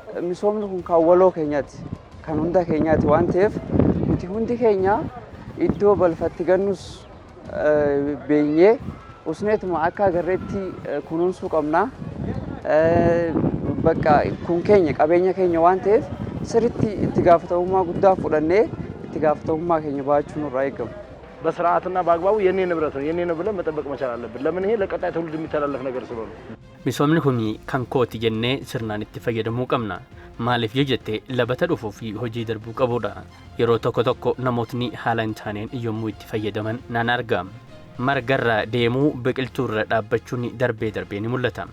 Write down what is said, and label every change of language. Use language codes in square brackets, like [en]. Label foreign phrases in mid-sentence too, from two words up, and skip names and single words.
[om] Misoomni kun kan waloo keenyaati, kan hunda keenyaati waan ta'eef nuti hundi keenya iddoo balfatti gannus beenyee usneetuma akka agarreetti kunuunsuu qabna. Bakka kun keenya qabeenya keenya waan ta'eef sirriitti itti gaafatamummaa guddaa fudhannee itti gaafatamummaa keenya baachuun irraa eegama. [am] በስርዓትና በአግባቡ የኔ ንብረት ነው የኔ ነው ብለን መጠበቅ መቻል አለብን። ለምን ይሄ ለቀጣይ ትውልድ የሚተላለፍ ነገር ስለሆነ [om] misoomni kun kan kooti jennee sirnaan itti fayyadamuu qabna. Maaliif yoo jette labata dhufuu fi hojii darbuu qabudha. Yeroo tokko tokko namootni haala hin taaneen yommuu itti fayyadaman nan arga. Margarra deemuu biqiltuurra dhaabbachuun darbee ni mul'ata.